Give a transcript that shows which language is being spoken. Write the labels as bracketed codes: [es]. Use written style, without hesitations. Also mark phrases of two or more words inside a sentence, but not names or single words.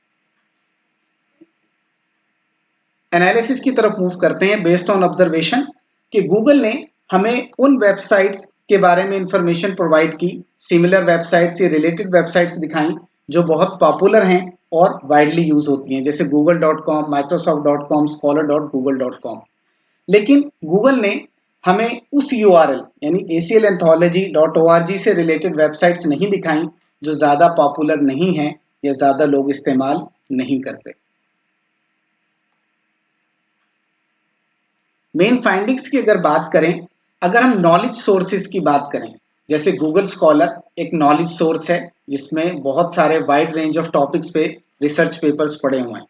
[hi] एनालिसिस की तरफ मूव करते हैं [en] based on observation [hi] कि गूगल ने हमें उन वेबसाइट्स के बारे में [en] information provide [hi] की, [en] similar websites [hi] या [en] related websites [hi] दिखाई जो बहुत पॉपुलर हैं और [en] widely use [hi] होती हैं, जैसे google.com, microsoft.com, scholar.google.com। लेकिन गूगल ने हमें उस यूआरएल यानी aclenthology.org से [en] related websites [hi] नहीं दिखाई जो ज्यादा पॉपुलर नहीं है या ज्यादा लोग इस्तेमाल नहीं करते। [en] main findings [hi] की अगर बात करें, अगर हम [en] knowledge sources [hi] की बात करें, जैसे गूगल स्कॉलर एक [en] knowledge source [hi] है जिसमें बहुत सारे [en] wide range of topics [hi] पे [en] research papers [hi] पड़े हुए हैं।